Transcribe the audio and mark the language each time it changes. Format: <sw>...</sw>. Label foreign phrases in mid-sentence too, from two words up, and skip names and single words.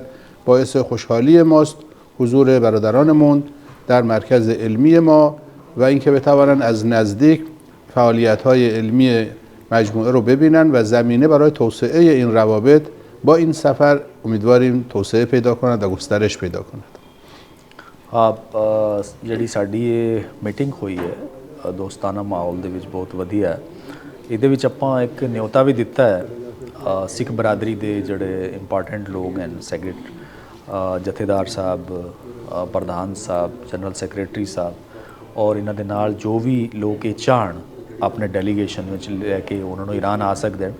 <fa>باعث خوشحالی ماست حضور برادرانمون در مرکز علمی ما و اینکه بتوانند از نزدیک فعالیت‌های علمی مجموعه رو ببینن و زمینه برای توسعه این روابط با این سفر امیدواریم توسعه پیدا کند و گسترش پیدا کند.</fa> <pa>ਜਿਹੜੀ ਸਾਡੀ ਇਹ ਮੀਟਿੰਗ ਹੋਈ ਹੈ ਦੋਸਤਾਨਾ ਮਾਹੌਲ ਦੇ ਵਿੱਚ ਬਹੁਤ ਵਧੀਆ ਹੈ। ਇਹਦੇ ਵਿੱਚ ਆਪਾਂ ਇੱਕ ਨਿਯੋਤਾ ਵੀ ਦਿੱਤਾ ਹੈ ਸਿੱਖ ਬਰਾਦਰੀ ਦੇ ਜਿਹੜੇ ਇੰਪੋਰਟੈਂਟ ਲੋਕ ਹਨ, ਜਥੇਦਾਰ ਸਾਹਿਬ, ਪ੍ਰਧਾਨ ਸਾਹਿਬ,</pa> <en>general secretary</en> <pa>ਸਾਹਿਬ, ਔਰ ਇਹਨਾਂ ਦੇ ਨਾਲ ਜੋ ਵੀ ਲੋਕ ਇਹ ਚਾਹਣ ਆਪਣੇ ਡੈਲੀਗੇਸ਼ਨ ਵਿੱਚ ਲੈ ਕੇ ਉਹਨਾਂ ਨੂੰ ਈਰਾਨ ਆ ਸਕਦੇ ਹਨ।</pa>